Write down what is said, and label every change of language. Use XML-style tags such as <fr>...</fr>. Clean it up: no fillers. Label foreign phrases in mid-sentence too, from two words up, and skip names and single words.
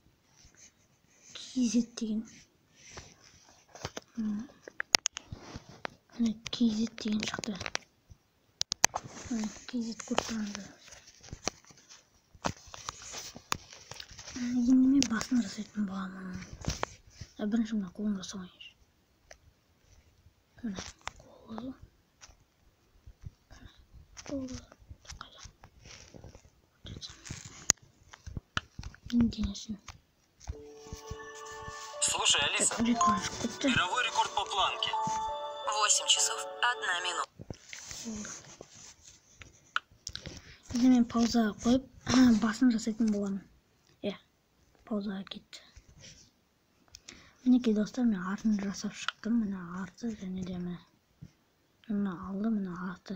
<kk>KZ деген. Міне KZ деген шықты. Міне KZ көп тұрады. Енді мен басын жасайтын боламын. Бірінші мына қолын жасауыншы. Міне қолы.</kk> <ru>Слушай, Алиса, мировой рекорд по планке. 8 часов 1 минута.</ru> <kk>Енді мен паузаға қойып, басын жасайтын боламын. Паузаға кетті. Мінекей достар, мен артын жасап шықтым. Міне арты және де міне алды, міне арты.</kk>